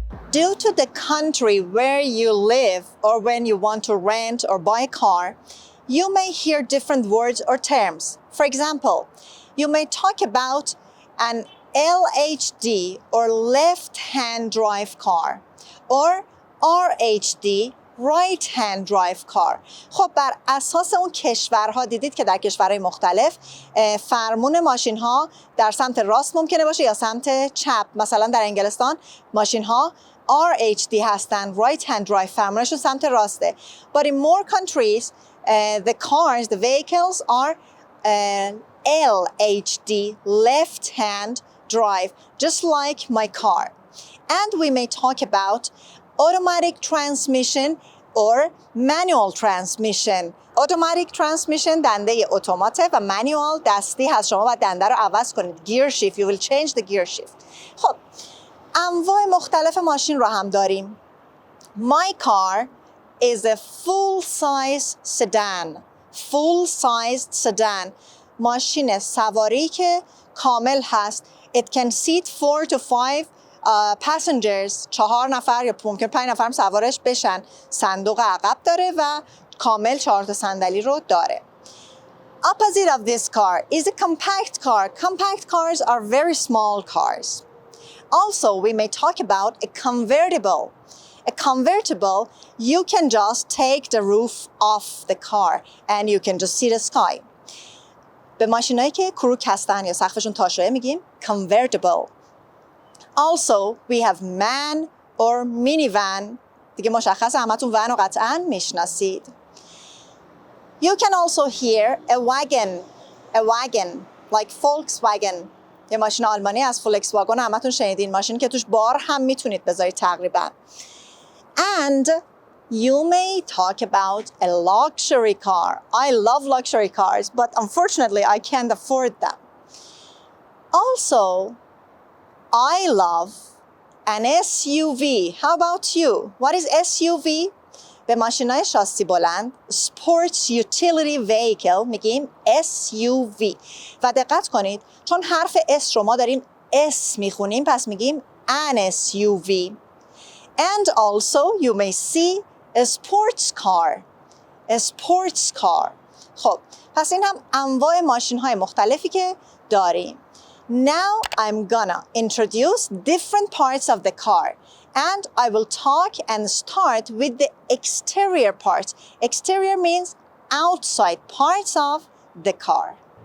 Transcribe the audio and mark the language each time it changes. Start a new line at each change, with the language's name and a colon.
English: Due to the country where you live or when you want to rent or buy a car, you may hear different words or terms. For example, you may talk about an LHD or left-hand drive car or RHD right-hand drive car.
Persian: خب بر اساس اون کشورها دیدید که در کشورهای مختلف فرمون ماشین ها در سمت راست ممکنه باشه یا سمت چپ. مثلا در انگلستان ماشین ها RHD هستن،
English: right hand drive،
Persian: فرمونشون سمت راسته.
English: But in more countries, the cars, the vehicles are LHD, left hand drive, just like my car. And we may talk about automatic transmission or manual transmission.
Persian: Automatic transmission دنده اتوماته و manual دستی هست. شما باید دنده رو عوض کنید.
English: Gear shift, you will change the gear shift.
Persian: خب انواع مختلف ماشین رو هم داریم.
English: My car is a full-size sedan. Full-sized sedan.
Persian: ماشین سواری که کامل هست.
English: It can seat 4 to 5 passengers.
Persian: 4 نفر یا ممکن 5 نفر هم سوارش بشن. صندوق عقب داره و کامل 4 تا صندلی رو داره.
English: Opposite of this car is a compact car. Compact cars are very small cars. Also, we may talk about a convertible. A convertible, you can just take the roof off the car and you can just see the sky.
Persian: به ماشینایی که کروک هستن یا سقفشون تاشوه میگیم convertible.
English: Also, we have man or minivan.
Persian: دیگه مشخصه همتون ون رو قطعاً میشناسید.
English: You can also hear a wagon like Volkswagen.
Persian: یه ماشین آلمانی از فولکس واگن همتون شنیدین، ماشین که توش بار هم میتونید بذارید تقریبا.
English: And you may talk about a luxury car. I love luxury cars, but unfortunately I can't afford them. Also, I love an SUV. How about you? What is SUV?
Persian: به ماشینای شاسی بلند Sports Utility Vehicle میگیم SUV. و دقت کنید چون حرف S رو ما داریم S میخونیم پس میگیم
English: an SUV. And also you may see a sports car. A sports car.
Persian: خب پس این هم انواع ماشین های مختلفی که داریم.
English: Now I'm gonna introduce different parts of the car. And I will talk and start with the exterior part. Exterior means outside parts of the car.